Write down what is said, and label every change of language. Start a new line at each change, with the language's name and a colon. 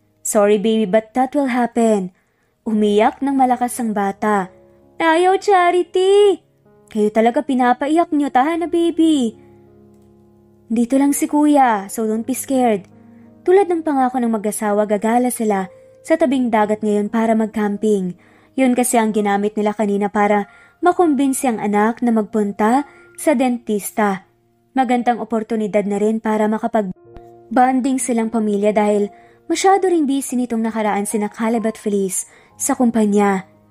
English: Sorry baby, but that will happen.
Filipino: Umiyak ng malakas ang bata. Ayaw Charity. Kayo talaga pinapaiyak nyo, tahan na baby. Dito lang si kuya,
English: so don't be scared.
Filipino: Tulad ng pangako ng mag-asawa, gagala sila sa tabing dagat ngayon para mag-camping. Yun kasi ang ginamit nila kanina para makumbinsi ang anak na magpunta sa dentista. Magandang oportunidad na rin para makapag-bonding silang pamilya dahil masyado ring busy nitong nakaraan sina Caleb at Feliz sa kumpanya.